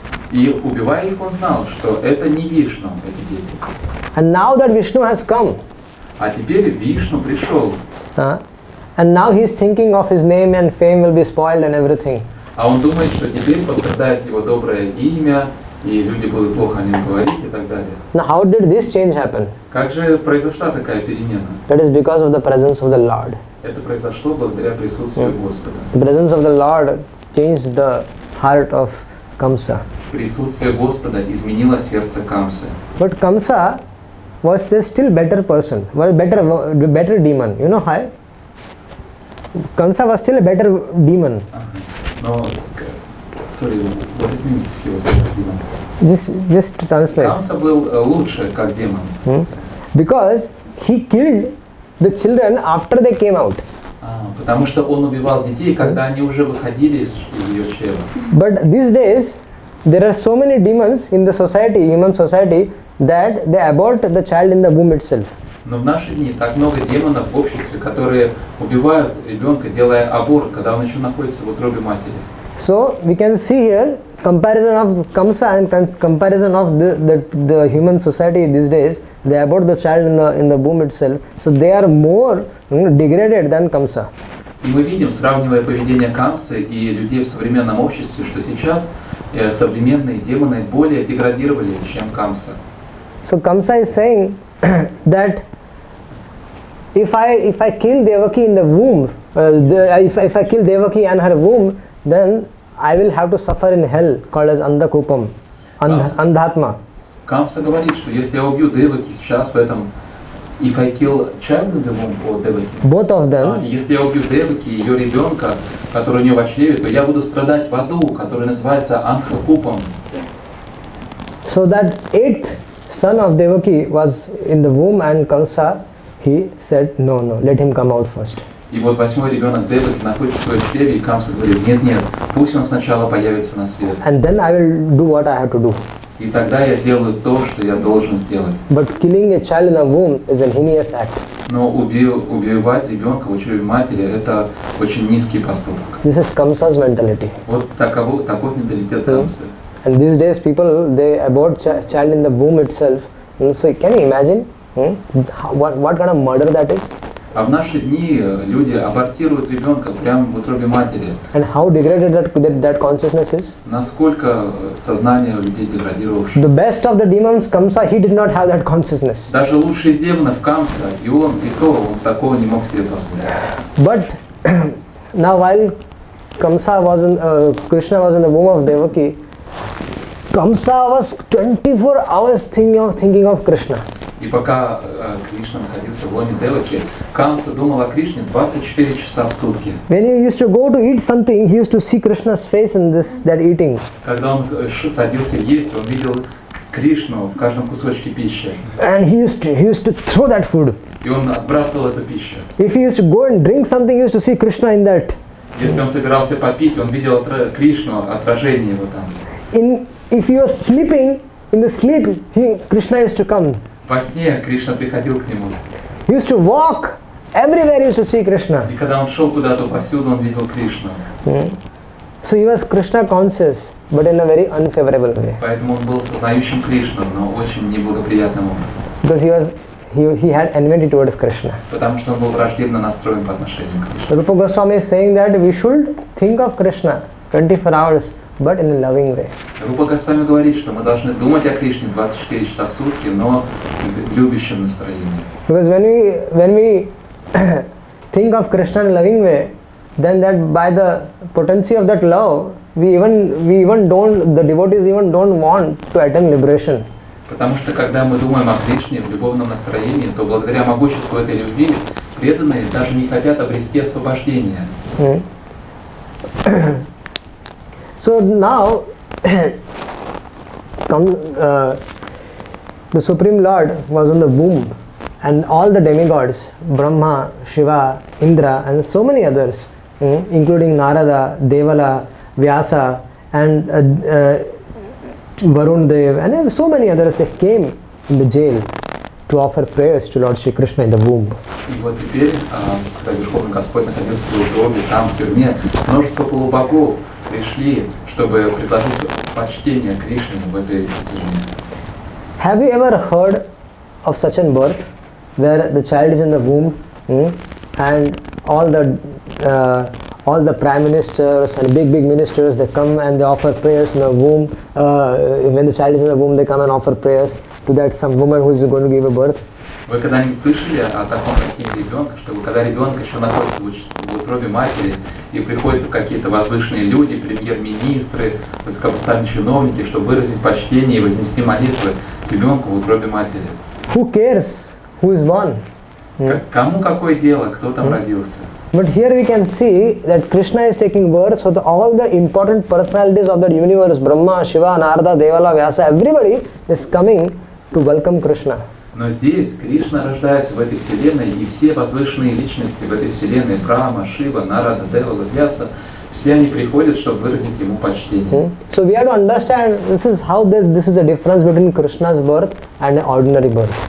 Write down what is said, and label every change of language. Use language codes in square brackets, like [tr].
[ru] И убивая их, он знал, что это не Вишну, эти дети. [en] And now that Vishnu has come, [ru] А теперь Вишну пришел. [en] and now he is thinking of his name and fame will be spoiled and everything. [ru] А он думает, что теперь пострадает его доброе имя, и люди будут плохо о нем говорить и так далее. [en] Now how did this change happen? [ru] Как же произошла такая перемена? [en] That is because of the presence of the Lord. [ru] Это произошло благодаря присутствию Господа. [en] The presence of the Lord changed the heart of Kamsa. [ru] Присутствие Господа изменило сердце Камсы. [en] But Kamsa was a still better person, was better demon. You know why? Kamsa was still a better demon. Но, sorry, what it means he was a demon? Just translate. [ru] Камса был лучше, как демон. [en] Because he killed the children after they came out. [ru] Потому что он убивал детей, когда они уже выходили из ее чрева. [en] But these days, there are so many demons in the society, human society, that they abort the child in the womb itself. [ru] Но в наши дни так много демонов в обществе, которые убивают ребенка, делая аборт, когда он еще находится в утробе матери. [en] So we can see here comparison of Kamsa and comparison of the human society these days. They abort the child in the womb itself. So they are more degraded than Kamsa. [ru] И мы видим, сравнивая поведение Камсы и людей в современном обществе, что сейчас современные демоны более деградировали, чем Камса. [en] So Kamsa is saying that if I kill Devaki in the womb, if I kill Devaki and her womb, then I will have to suffer in hell, called as Andhakupam, Andhatma. [ru] Камса говорит, что если я убью Деваки сейчас в этом, [en] if I kill child in the womb or Devaki, both of them, [ru] если я убью Деваки, ее ребенка, который у нее в чреве, то я буду страдать в аду, который называется Андхакупам. [en] So that 8th son of Devaki was in the womb, and Kamsa, he said, no, let him come out first. [ru] И вот 8-й ребенок Деваки находится в своем чреве, и Камса говорит, нет, пусть он сначала появится на свет. [en] And then I will do what I have to do. [ru] И тогда я сделаю то, что я должен сделать. [en] But killing a child in the womb is a heinous act. [ru] Но убивать ребенка в утробе матери – это очень низкий поступок. [en] This is Kamsa's mentality. [ru] Вот такой менталитет Камсы. [en] And these days people, they abort child in the womb itself. So can you imagine what kind of murder that is? [ru] А в наши дни люди абортируют ребенка прямо в утробе матери. [en] And how degraded that consciousness is? [ru] Насколько сознание у людей деградировавшее. [en] The best of the demons, Kamsa, he did not have that consciousness. [ru] Даже лучший из демонов Камса, и он такого не мог себе позволить. [en] But now while Kamsa was Krishna was in the womb of Devaki, Kamsa was 24 hours thinking of Krishna. [ru] И пока Кришна находился в лоне Деваки, Камса думал о Кришне 24 часа в сутки. [en] When he used to go to eat something, he used to see Krishna's face in that eating. [ru] Когда он садился есть, он видел Кришну в каждом кусочке пищи. [en] And he used to throw that food. [ru] И он отбрасывал эту пищу. [en] If he used to go and drink something, he used to see Krishna in that. [ru] Если он собирался попить, он видел Кришну, отражение его там. [en] If he was sleeping, in the sleep, Krishna used to come. [ru] Во сне Кришна приходил к нему. [en] He used to walk everywhere. He used to see Krishna. [ru] И когда он шел куда-то повсюду, он видел Кришну. [en] So he was Krishna conscious, but in a very unfavorable way. [ru] Поэтому он был сознающим Кришну, но очень неблагоприятным образом. [en] Because he had enmity towards Krishna. [ru] Потому что он был враждебно настроен по отношению к Кришне. [en] Rupa Goswami is saying that we should think of Krishna 24 hours, but in a loving way. [ru] Рупа Госвами говорит, что мы должны думать о Кришне 24 часа в сутки, но в любящем настроении. [en] Because when we think of Krishna in a loving way, then that by the potency of that love, we even don't, the devotees even don't want to attain liberation. [ru] Потому что когда мы думаем о Кришне в любовном настроении, то благодаря могуществу этой любви преданные даже не хотят обрести освобождение. [en] So now, the Supreme Lord was on the womb, and all the demigods, Brahma, Shiva, Indra, and so many others, including Narada, Devala, Vyasa, and Varun Dev, and so many others, they came in the jail to offer prayers to Lord Shri Krishna in the womb. [ru] И вот теперь, когда Верховный Господь находился в утробе, там в тюрьме, множество полубогов пришли, чтобы предложить почтение Кришне в этой тюрьме. [en] Have you ever heard of such a birth where the child is in the womb and all the prime ministers and big ministers, they come and they offer prayers in the womb. When the child is in the womb, they come and offer prayers to that some woman who is going to give a birth. [ru] Вы когда-нибудь слышали о таком рождении ребенка, что когда ребенок еще находится в утробе матери и приходят какие-то возвышенные люди, премьер-министры, высокопоставленные чиновники, чтобы выразить почтение и вознести молитвы к ребенку в утробе матери? [en] Who cares who is born? [ru] Кому какое дело, кто там родился? [en] But here we can see that Krishna is taking birth, so all the important personalities of that universe, Brahma, Shiva, Narada, Devala, Vyasa, everybody is coming to welcome Krishna. [ru] Но здесь Кришна рождается в этой вселенной, и все возвышенные личности в этой вселенной, Брахма, Шива, Нарада, Девала, Vyasa, все они приходят, чтобы выразить ему почтение. [en] So we have to understand this is the difference between Krishna's birth and an ordinary birth.